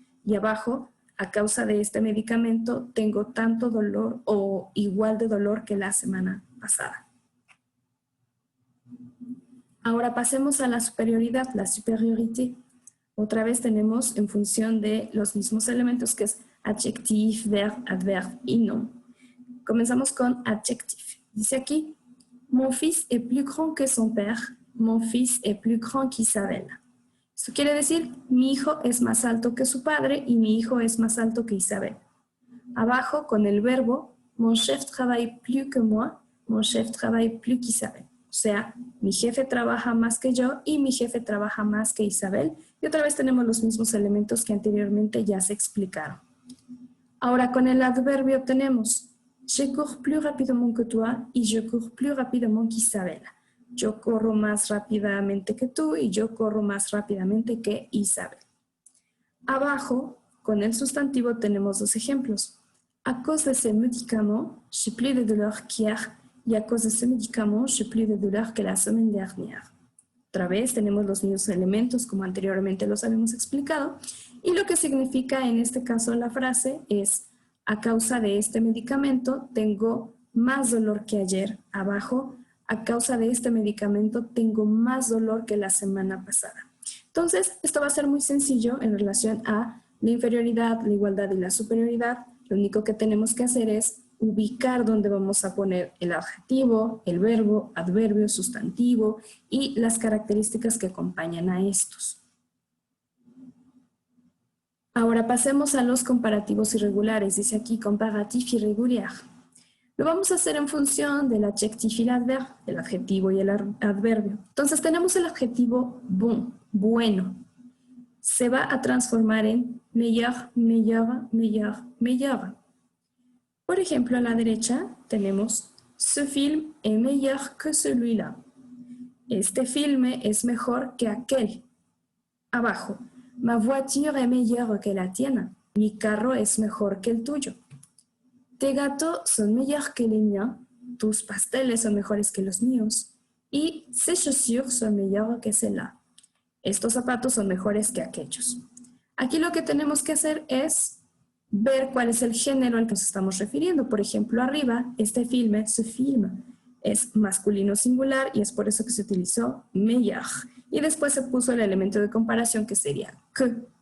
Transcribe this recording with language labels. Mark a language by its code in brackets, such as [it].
[es] Y abajo, a causa de este medicamento tengo tanto dolor o igual de dolor que la semana pasada. Ahora pasemos a la superioridad, la supériorité. Otra vez tenemos en función de los mismos elementos que es adjectif, verbe, adverbe y nom. Comenzamos con adjectif. Dice aquí, [fr] mon fils est plus grand que son père, mon fils est plus grand qu'Isabelle. [es] Esto quiere decir, mi hijo es más alto que su padre y mi hijo es más alto que Isabel. Abajo, con el verbo, [fr] mon chef travaille plus que moi, mon chef travaille plus qu'Isabel. [es] O sea, mi jefe trabaja más que yo y mi jefe trabaja más que Isabel. Y otra vez tenemos los mismos elementos que anteriormente ya se explicaron. Ahora, con el adverbio tenemos [fr] je cours plus rapidement que toi y je cours plus rapidement qu'Isabel. [es] Yo corro más rápidamente que tú y yo corro más rápidamente que Isabel. Abajo, con el sustantivo tenemos dos ejemplos. [fr] A cause de ce médicament, j'ai plus de douleur qu'hier y a cause de ce médicament, j'ai plus de douleur que la semaine dernière. [es] Otra vez tenemos los mismos elementos como anteriormente los habíamos explicado y lo que significa en este caso la frase es a causa de este medicamento tengo más dolor que ayer. Abajo, a causa de este medicamento tengo más dolor que la semana pasada. Entonces, esto va a ser muy sencillo en relación a la inferioridad, la igualdad y la superioridad. Lo único que tenemos que hacer es ubicar dónde vamos a poner el adjetivo, el verbo, adverbio, sustantivo y las características que acompañan a estos. Ahora pasemos a los comparativos irregulares. Dice aquí comparatif irrégulier. Lo vamos a hacer en función del adjectif y el adverbe, el adjetivo y el adverbio. Entonces tenemos el adjetivo bon, bueno. Se va a transformar en meilleur, meilleur, meilleur, meilleur. Por ejemplo, a la derecha tenemos [fr] ce film est meilleur que celui-là. [es] Este filme es mejor que aquel. Abajo, [fr] ma voiture est meilleure que la tienne. [es] Mi carro es mejor que el tuyo. [fr] Tes gâteaux sont meilleurs que les miens. [es] Tus pasteles son mejores que los míos. [fr] Y ces chaussures sont meilleures que celles-là. [es] Estos zapatos son mejores que aquellos. Aquí lo que tenemos que hacer es ver cuál es el género al que nos estamos refiriendo. Por ejemplo, arriba, este filme, ce film, es masculino singular y es por eso que se utilizó meilleur. Y después se puso el elemento de comparación que sería que.